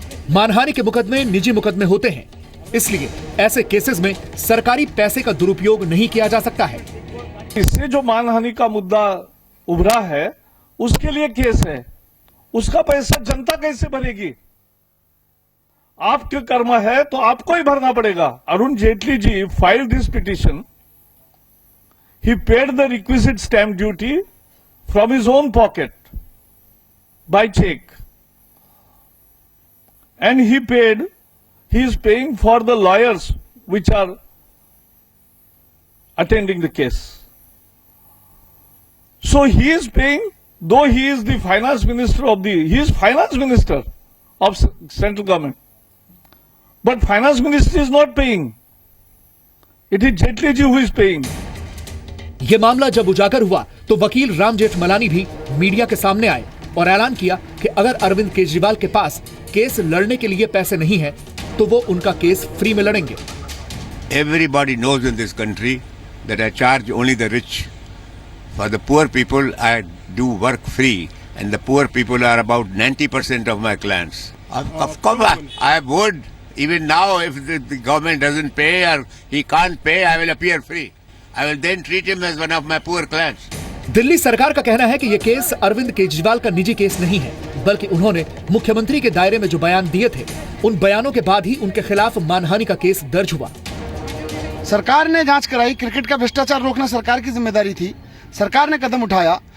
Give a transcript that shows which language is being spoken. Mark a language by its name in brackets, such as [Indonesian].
[Hindi] मानहानि के मुकदमे निजी मुकदमे होते हैं, इसलिए ऐसे केसेस में सरकारी पैसे का दुरुपयोग नहीं किया जा सकता है। इससे जो मानहानि का मुद्दा उभरा है उसके लिए केस है, उसका पैसा जनता कैसे भरेगी? आपके कर्म है तो आपको ही भरना पड़ेगा। Arun Jaitley ji [English] filed this petition. He paid the requisite stamp duty from his own pocket by check, and he is paying for the lawyers which are attending the case. So he is paying, though he is the finance minister he is finance minister of central government. But finance minister is not paying. It is Jetli ji who is paying. [Hindi] ये मामला जब उजागर हुआ तो वकील राम जेठमलानी भी media के सामने आए और ऐलान किया कि अगर अरविंद केजरीवाल के पास केस लड़ने के लिए पैसे नहीं है तो वो उनका केस फ्री में लड़ेंगे। [English] Everybody knows in this country that I charge only the rich. For the poor people, I do work free, and the poor people are about 90% of my clients. Of course, I would. Even now, if the government doesn't pay or he can't pay, I will appear free. I will then treat him as one of my poor clients. [Hindi] Delhi सरकार का कहना है कि ये case Arvind Kejriwal का निजी case नहीं है, बल्कि उन्होंने मुख्यमंत्री के दायरे में जो बयान दिए थे, उन बयानों के बाद ही उनके खिलाफ मानहानि का केस दर्ज हुआ। सरकार ने जांच कराई, क्रिकेट का भ्रष्टाचार रोकना सरकार की जिम्मेदारी थी, सरकार ने कदम उठाया।